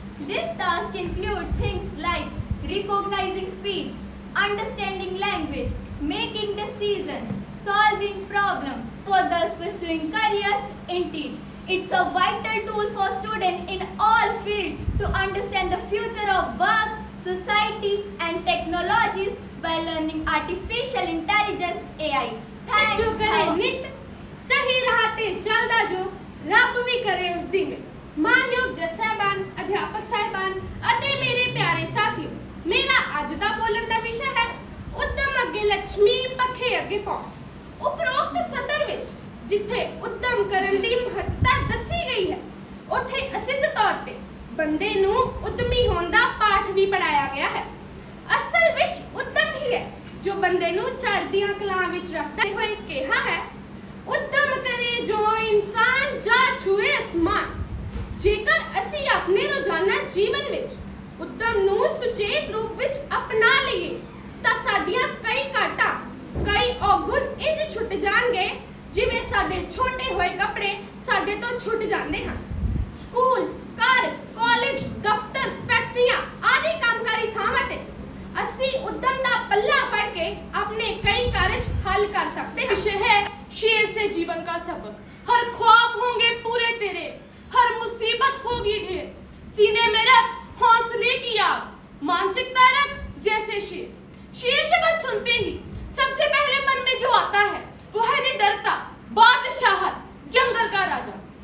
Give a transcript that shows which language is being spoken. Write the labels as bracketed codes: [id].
[en] These tasks include things like recognizing speech, understanding language, making decisions, solving problems. For those pursuing careers in teach, it's a vital tool for students in all fields to understand the future of work, society, and technologies by learning artificial intelligence AI. Thanks. [pa] ਜੋ ਕਰੇ ਨਿਤ ਸਹੀ ਰਾਹ ਤੇ ਚੱਲਦਾ ਜੋ ਰੱਬ ਵੀ ਕਰੇ ਉਸ ਦੀ ਮਿਹਰ। ਮਾਨਯੋਗ ਜੱਜ ਸਾਹਿਬਾਨ, ਅਧਿਆਪਕ ਸਾਹਿਬਾਨ ਅਤੇ ਮੇਰੇ ਪਿਆਰੇ ਸਾਥੀਓ, ਮੇਰਾ ਅੱਜ ਦਾ ਬੋਲਣ ਦਾ ਵਿਸ਼ਾ ਹੈ ਉੱਦਮ ਅੱਗੇ ਲక్ష్ਮੀ, ਪੱਖੇ ਅੱਗੇ ਪਹੁੰਚ। ਉਪਰੋਕਤ ਸਤਰ ਵਿੱਚ ਜਿੱਥੇ ਉੱਦਮ ਕਰਨ ਦੀ ਮਹੱਤਤਾ ਦੱਸੀ ਗਈ ਹੈ ਉੱਥੇ ਅਸਿੱਧ ਤੌਰ ਤੇ ਬੰਦੇ ਨੂੰ ਉੱਦਮੀ ਹੋਣ ਦਾ ਪਾਠ ਵੀ ਪੜਾਇਆ ਗਿਆ ਹੈ। ਅਸਲ ਵਿੱਚ ਉੱਦਮ ਹੀ ਹੈ ਜੋ ਬੰਦੇ ਨੂੰ ਚੜ੍ਹਦੀਆਂ ਕਲਾਂ ਵਿੱਚ ਰੱਖਦੇ ਹੋਏ ਕਿਹਾ ਹੈ, ਉੱਦਮ ਕਰੇ ਜੋ ਇਨਸਾਨ ਜਾ ਛੂਏ ਅਸਮਾਨ। ਜੇਕਰ ਅਸੀਂ ਆਪਣੇ ਰੋਜ਼ਾਨਾ ਜੀਵਨ ਵਿੱਚ ਉੱਦਮ ਨੂੰ ਸੁਚੇਤ ਰੂਪ ਵਿੱਚ ਅਪਣਾ ਲਈਏ ਤਾਂ ਸਾਡੀਆਂ ਕਈ ਘਾਟਾਂ, ਕਈ ਔਗੁਣ ਇੰਜ ਛੁੱਟ ਜਾਣਗੇ ਜਿਵੇਂ ਸਾਡੇ ਛੋਟੇ ਹੋਏ ਕੱਪੜੇ ਸਾਡੇ ਤੋਂ ਛੁੱਟ ਜਾਂਦੇ ਹਨ। ਸਕੂਲ, ਘਰ, ਕਾਲਜ, ਦਫ਼ਤਰ, ਫੈਕਟਰੀਆਂ ਆਦਿ ਕੰਮਕਾਰੀ ਥਾਵਾਂ ਤੇ ਅਸੀਂ ਉੱਦਮ ਦਾ ਪੱਲਾ ਫੜ ਕੇ [hi] अपने कई कार्य हल कर सकते हैं। विषय है शेर से जीवन का सबक। हर ख्वाब होंगे पूरे तेरे, हर मुसीबत होगी ढेर, सीने में रख हौसले की आग, मानसिकता रख जैसे शेर। शेर शब्द सुनते ही सबसे पहले मन में जो आता है वो है निडरता, बादशाहत, जंगल का राजा।